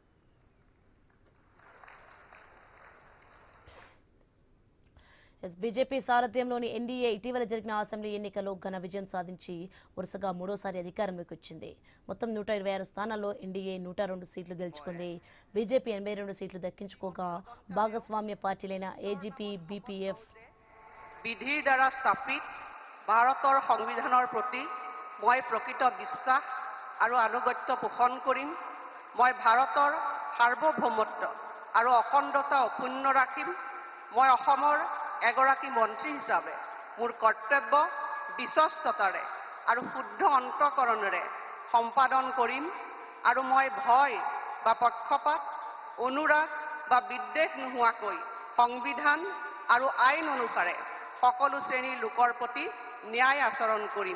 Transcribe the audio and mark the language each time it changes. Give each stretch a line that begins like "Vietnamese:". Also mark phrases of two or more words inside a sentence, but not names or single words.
Telugu: బీజేపీ సారథ్యంలోని ఎన్డీఏ ఇటీవల జరిగిన అసెంబ్లీ ఎన్నికల్లో ఘన విజయం సాధించి వరుసగా మూడోసారి అధికారంలోకి వచ్చింది. మొత్తం 126 స్థానాల్లో ఎన్డీఏ 102 సీట్లు గెలుచుకుంది. బీజేపీ 82 సీట్లు దక్కించుకోగా భాగస్వామ్య పార్టీలైన ఏజీపీ, బీపీఎఫ్
Assamese: বিধিৰ দ্বাৰা স্থাপিত ভাৰতৰ সংবিধানৰ প্ৰতি মই প্ৰকৃত বিশ্বাস আৰু আনুগত্য পোষণ কৰিম। মই ভাৰতৰ সাৰ্বভৌমত্ব আৰু অখণ্ডতা অক্ষুণ্ণ ৰাখিম। মই অসমৰ এগৰাকী মন্ত্ৰী হিচাপে মোৰ কৰ্তব্য বিশ্বস্ততাৰে আৰু শুদ্ধ অন্তঃকৰণেৰে সম্পাদন কৰিম আৰু মই ভয় বা পক্ষপাত, অনুৰাগ বা বিদ্বেষ নোহোৱাকৈ সংবিধান আৰু আইন অনুসাৰে সকলো শ্ৰেণীৰ লোকৰ প্ৰতি ন্যায় আচৰণ কৰিম।